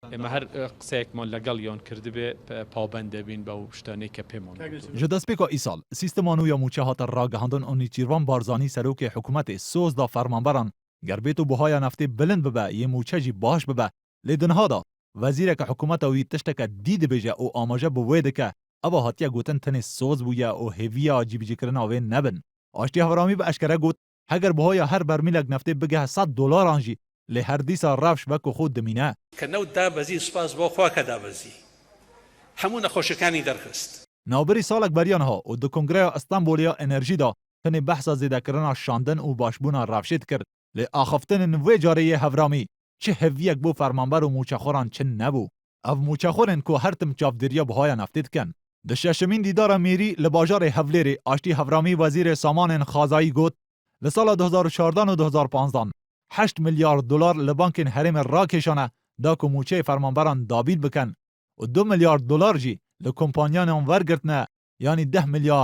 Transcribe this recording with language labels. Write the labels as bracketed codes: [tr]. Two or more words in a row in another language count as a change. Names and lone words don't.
[ckb] ئێمە هەر قسەیەکمان لەگەڵ یان کردبێ پابند دەبین بەو شتانەی کە پێمان [ku] ji destpêka îsal sîstema nû ya mûçe hate ragihandin û Nêçîrvan Barzanî serokê hikûmetê soz da fermanberan gerbêt û buhaya neftê bilind bibe yê mûçe jî baş bibe lê dinha da wezîreka hikûmeta wî tişteke dî dibêje û amaje bi wê dike ewa hatiye gotin tenê soz bûye û hêviya cîbicîkirina wê nebin. Aştî Havramî bi eşkere got heger buhaya her bermîlek neftê bigehe $100 jî lê her dîsa rewş wekû xwe dimîne. [ckb] کە نەوت دابەزی سوپاس بۆ خوا کە دابەزی هەموو نەخۆشیەکانی دەرخست. [ku] Navberî salek beriyan ha û di Kongreya Stenbolya Enerjî da tenê behsa zêdekirina şandin û başbûna rewşê dikir lê axaftinên vê carê yê Havramî çi heviyek bû fermanber û mûçexoran çin nebû. Ev mûçexorên ku her tim çavdêriya buhaya neftê dikin. Di şeşemîn dîdara Mêrî li bajarê Hewlêrê Aştî Havramî wezîrê samanên xazayî got li sala 2014 û 2015 $8 milyar li bankên herêmê rakêşane da ku mûçeyê fermanberan dabîn bikin û $2 milyar jî li kompanyanan wergirtine yanî $10 milyar.